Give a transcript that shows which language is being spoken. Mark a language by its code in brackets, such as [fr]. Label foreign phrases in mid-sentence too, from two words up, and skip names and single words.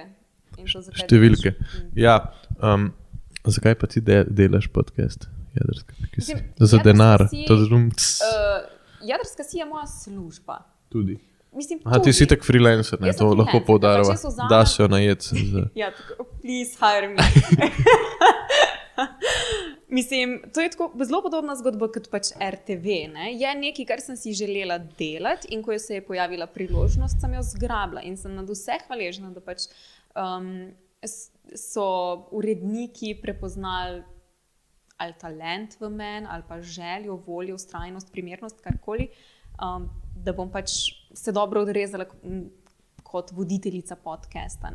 [sl] Številke. Ja, zakaj pa ti delaš podcast? Za denar. Jedrska si je moja služba. Tudi. Mislim, ti si tak freelancer, ne? To lahko poudarjava. Da se jo najeti. Ja, tako, [en] please hire me. [sl] Mislim, to je tako zelo podobna zgodba kot pač RTV. Ne? Je nekaj, kar sem si želela delati in ko se je pojavila priložnost, sem jo zgrabila in sem nad vse hvaležna, da pač so uredniki prepoznali ali talent v meni, ali pa željo, voljo, vztrajnost, primernost, karkoli, da bom pač se dobro odrezala kot voditeljica podcasta.